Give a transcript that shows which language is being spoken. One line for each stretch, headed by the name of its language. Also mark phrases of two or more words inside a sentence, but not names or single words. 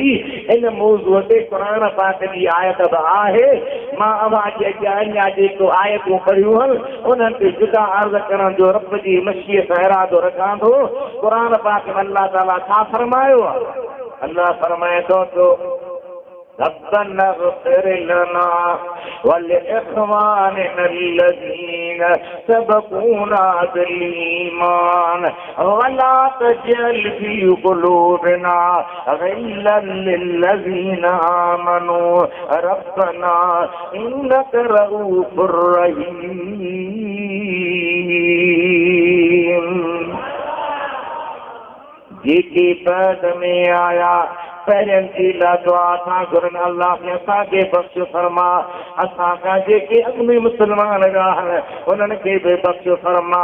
Sindhi: इन मौज़ूअ ते क़ुरान पाक जी आयत बि आहे। मां अव्हांजे अॻियां अञा जेको आयतूं पढ़ियूं आहिनि उन्हनि ते जुदा अर्ज़ करण जो रब जी मशीयत इरादो रखां थो। क़ुरान पाक में अल्लाह ताला छा फरमायो आहे? अल्लाह फरमाए थो
Arabic: ربنا اغفر لنا ولإخواننا الذين سبقونا بالإيمان ولا تجعل في قلوبنا غلا للذين آمنوا ربنا إنك رءوف رحيم.
Sindhi: जेके बाद में आया पहिरियन जी दुआ था घुरनि अल्लाह ने असांखे बख़्श फरमा, असां खां जेके अॻु में मुस्लमान रहिया उन्हनि खे बि बख़्श फरमा।